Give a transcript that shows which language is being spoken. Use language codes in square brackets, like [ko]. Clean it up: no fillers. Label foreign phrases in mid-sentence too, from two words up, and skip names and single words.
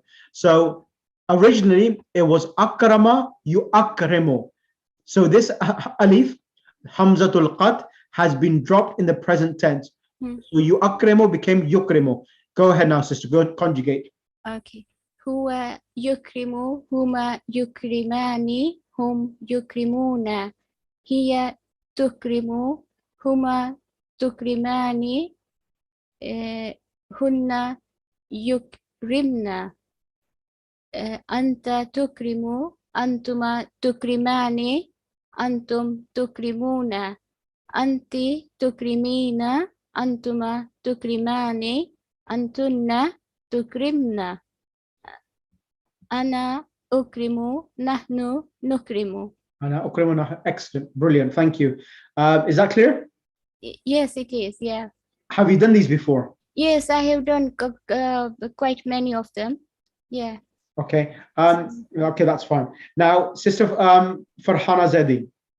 [en] So originally, it was [ar] أكرم يؤكرم. [en] So this alif, [ar] همزة القطع, [en] has been dropped in the present tense. So yuakrimu became yukrimu. Go ahead now, sister. Go conjugate. Okay. [ar] هو يكرم، هما يكرمان، هم يكرمون. هي تكرم، هما تكرمان، هن يكرمن. أنت تكرم، أنتما تكرمان، أنتم تكرمون. أنتِ تكرمين، أنتما تكرمان، أنتن تكرمن. أنا أكرم، نحن نكرم. أنا أكرم, [en] excellent, brilliant, thank you. Is that clear? Yes, it is. Yeah. Have you done these before? Yes, I have done quite many of them. Yeah. Okay. Okay, that's fine. Now, Sister Farhana Zedi.